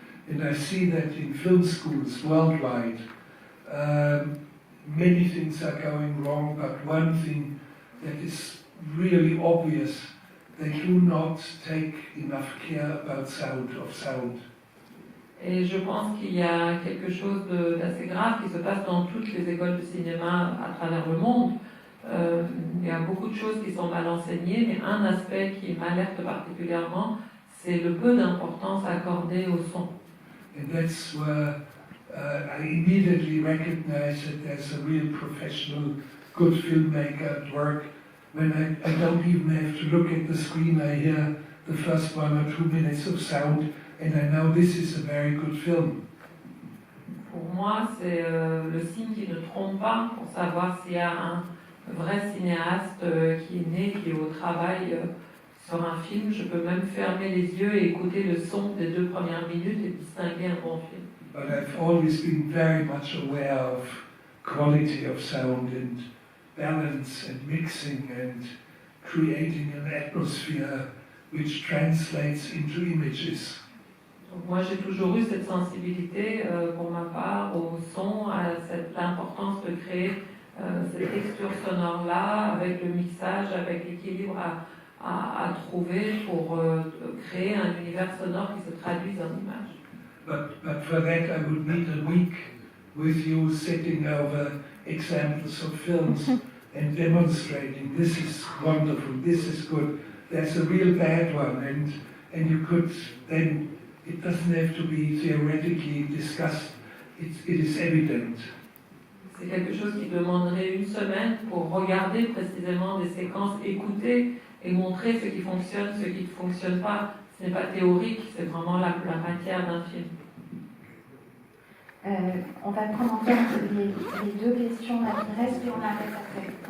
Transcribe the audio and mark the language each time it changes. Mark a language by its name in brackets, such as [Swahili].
[English] And I see that in film schools worldwide, many things are going wrong, but one thing that is really obvious, they do not take enough care about sound. [French] Et je pense qu'il y a quelque chose d'assez grave qui se passe dans toutes les écoles de cinéma à travers le monde. Il y a beaucoup de choses qui sont mal enseignées, mais un aspect qui m'alerte particulièrement, c'est le peu d'importance accordée au son. [English] And that's where I immediately recognize that there's a real professional, good filmmaker at work. When I don't even have to look at the screen, I hear the first 1 or 2 minutes of sound, and I know this is a very good film. [French] Pour moi, c'est le signe qui ne trompe pas pour savoir s'il y a un vrai cinéaste qui est né, qui est au travail sur un film. Je peux même fermer les yeux et écouter le son des 2 premières minutes et distinguer un bon film. [English] But I've always been very much aware of quality of sound and balance and mixing and creating an atmosphere which translates into images. [French] Donc moi, j'ai toujours eu cette sensibilité pour ma part au son, à l'importance de créer cette texture sonore-là, avec le mixage, avec l'équilibre à trouver pour créer un univers sonore qui se traduise en images. [English] But for that I would need a week with you sitting over examples of films and demonstrating this is wonderful, this is good, there's a real bad one, and you could then, it doesn't have to be theoretically discussed, it is evident. [French] C'est quelque chose qui demanderait 1 semaine pour regarder précisément des séquences, écouter et montrer ce qui fonctionne, ce qui ne fonctionne pas. Ce n'est pas théorique, c'est vraiment la matière d'un film. On va prendre en compte les 2 questions là qui restent et on arrête après.